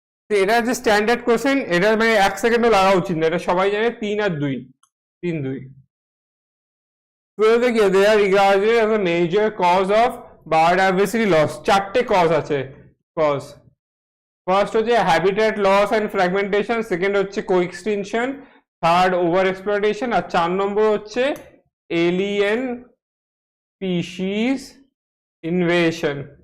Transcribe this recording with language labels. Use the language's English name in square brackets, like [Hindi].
[Bangla] এটা যে standard question, এটা মানে 1 সেকেন্ডও লাগা উচিত না, এটা সবাই জানে। 3 আর 2, 3 2। [English] They are regarded as a major cause of biodiversity loss. [Bangla] 4টে cause আছে, কজ। ফার্স্ট হচ্ছে habitat loss and fragmentation, second হচ্ছে কোএক্সটিনশন, থার্ড ওভার এক্সপ্লয়টেশন, আর 4 নম্বর হচ্ছে এলিয়েন স্পিসিস ইনভেশন।